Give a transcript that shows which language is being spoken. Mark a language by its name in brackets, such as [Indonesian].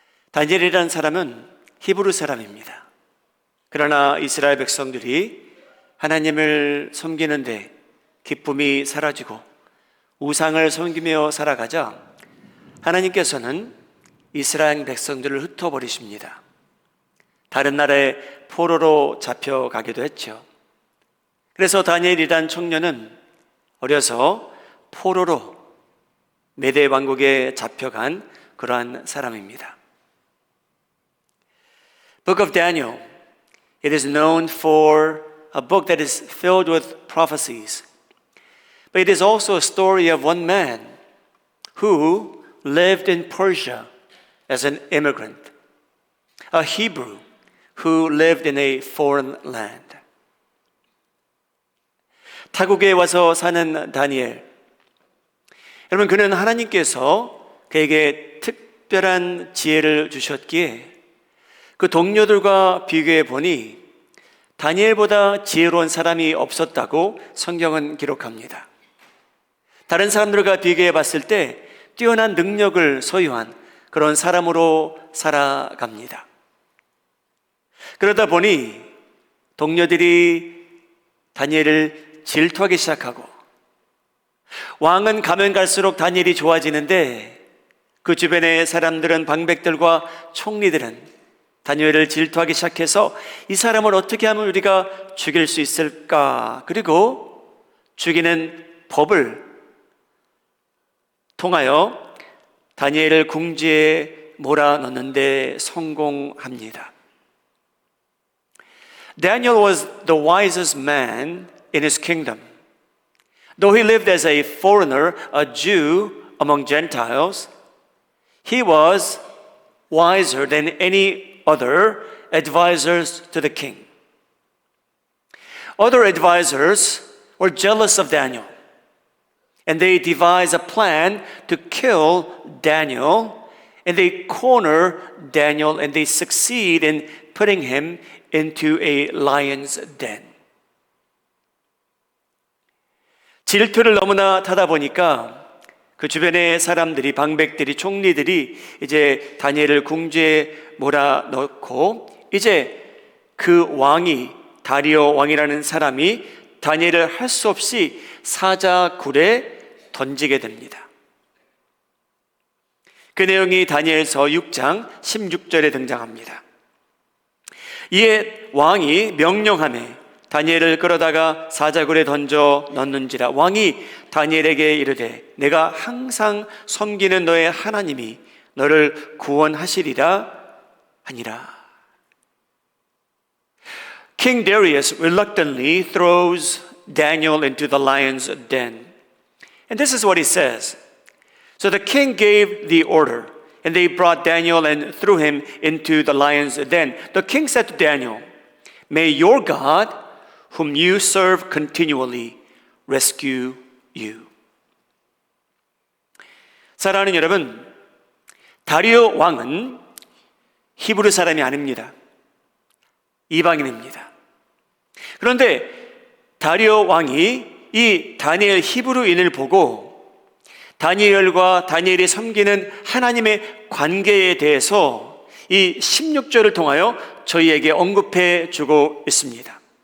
[Korean] 다니엘이라는 사람은 히브리 사람입니다. 그러나 이스라엘 백성들이 하나님을 섬기는데 기쁨이 사라지고 우상을 섬기며 살아가자 하나님께서는 이스라엘 백성들을 흩어버리십니다. 다른 나라의 포로로 잡혀가기도 했죠. 그래서 다니엘이란 청년은 어려서 포로로 메대 왕국에 잡혀간 그러한 사람입니다. [English] Book of Daniel, it is known for a book that is filled with prophecies. But it is also a story of one man who lived in Persia as an immigrant, a Hebrew who lived in a foreign land. [Korean] 타국에 와서 사는 다니엘. 여러분, 그는 하나님께서 그에게 특별한 지혜를 주셨기에 그 동료들과 비교해 보니 다니엘보다 지혜로운 사람이 없었다고 성경은 기록합니다. 다른 사람들과 비교해 봤을 때 뛰어난 능력을 소유한 그런 사람으로 살아갑니다. 그러다 보니 동료들이 다니엘을 질투하기 시작하고, 왕은 가면 갈수록 다니엘이 좋아지는데 그 주변의 사람들은, 방백들과 총리들은 다니엘을 질투하기 시작해서 이 사람을 어떻게 하면 우리가 죽일 수 있을까? 그리고 죽이는 법을 통하여 다니엘을 궁지에 몰아넣는데 성공합니다. [English] Daniel was the wisest man in his kingdom. Though he lived as a foreigner, a Jew among Gentiles, he was wiser than any other advisors to the king. Other advisors were jealous of Daniel, and they devised a plan to kill Daniel, and they corner Daniel, and they succeed in putting him into a lion's den. [Korean] 질투를 너무나 타다 보니까 그 주변의 사람들이, 방백들이, 총리들이 이제 다니엘을 궁지에 몰아넣고, 이제 그 왕이, 다리오 왕이라는 사람이 다니엘을 할 수 없이 사자굴에 던지게 됩니다. 그 내용이 다니엘서 6장 16절에 등장합니다. 이에 왕이 명령하매 다니엘을 끌어다가 사자굴에 던져 넣는지라. 왕이 다니엘에게 이르되 내가 항상 섬기는 너의 하나님이 너를 구원하시리라 하니라. [English] King Darius reluctantly throws Daniel into the lion's den. And this is what he says. So the king gave the order, and they brought Daniel and threw him into the lion's den. The king said to Daniel, may your God, whom you serve continually, rescue you. [Korean] 사랑하는 여러분, 다리오 왕은 히브리 사람이 아닙니다. 이방인입니다. 그런데 다리오 왕이 이 다니엘 히브리인을 보고 다니엘과 다니엘이 섬기는 하나님의 관계에 대해서 이 16절을 통하여 저희에게 언급해 주고 있습니다.